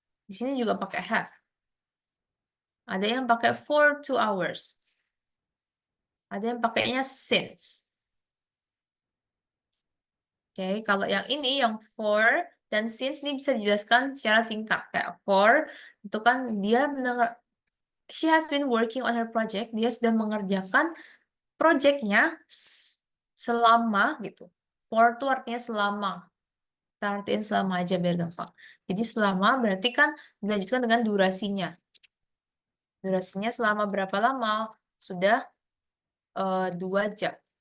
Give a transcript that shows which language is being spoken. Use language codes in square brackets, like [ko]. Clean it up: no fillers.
[id] Di sini juga pakai have. Ada yang pakai for 2 hours. Ada yang pakainya since. Oke, kalau yang ini, yang for dan since ini bisa dijelaskan secara singkat. Kayak for, itu kan dia [en] she has been working on her project. [id] Dia sudah mengerjakan projectnya selama gitu. For itu artinya selama. Kita artiin selama aja biar gampang. Jadi selama berarti kan dilanjutkan dengan durasinya. Durasinya selama berapa lama? Sudah 2 jam.